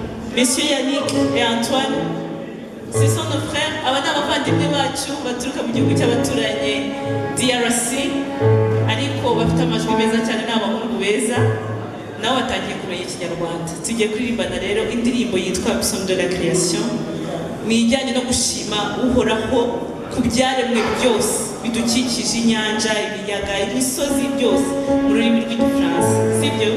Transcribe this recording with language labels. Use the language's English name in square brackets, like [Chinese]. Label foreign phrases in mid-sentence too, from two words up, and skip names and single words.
[French] Messieurs Yannick et Antoine, ce sont nos frères, [Kinyarwanda] aba ni abavandimwe bacu baturuka mu gihugu cy'abaturanyi DRC, ariko bafite amajwi meza cyane, ni abahungu beza, nabo batangiye kumenya ikinyarwanda. Tugiye kuririmbana rero indirimbo yitwa Psaume de la Création, ni ijyanye no gushima uhoraho ku byaremwe byose bidukikije, inyanja, ibiyaga, imisozi byose, mu rurimi rw'igifaransa, sibyo?